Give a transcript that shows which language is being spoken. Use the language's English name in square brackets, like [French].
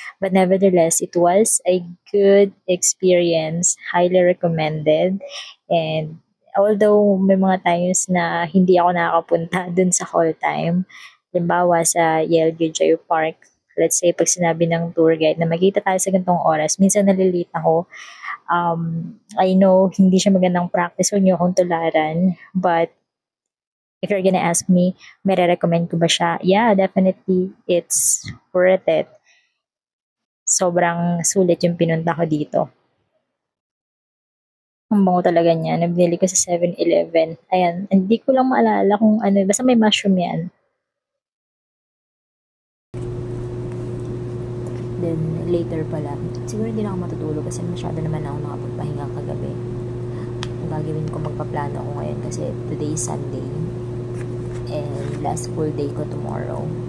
[English] But nevertheless, it was a good experience. Highly recommended. [Filipino] And although may mga times na hindi ako nakakapunta dun sa call time, halimbawa sa Yelgyo Park, [English] let's say [Filipino] pag sinabi ng tour guide na magkita tayo sa ganitong oras, minsan nalilate ako. [English] I know [Filipino] hindi siya magandang practice, huwag niyo akong tularan, [English] but if you're gonna ask me, [Filipino] may recommend ko ba siya? [English] Yeah, definitely. It's worth it. [Filipino] Sobrang sulit yung pinunta ko dito. Ang bango talaga niya. Nabili ko sa 7-Eleven. Ayan, hindi ko lang maalala kung ano. Basta may mushroom yan. [English] Then, later pala. [Filipino] Siguro hindi na ako matutulog kasi masyado naman ako nakapagpahinga kagabi. Ang gagawin ko, magpaplano ako ngayon kasi [English] today is Sunday. And last full day ko tomorrow.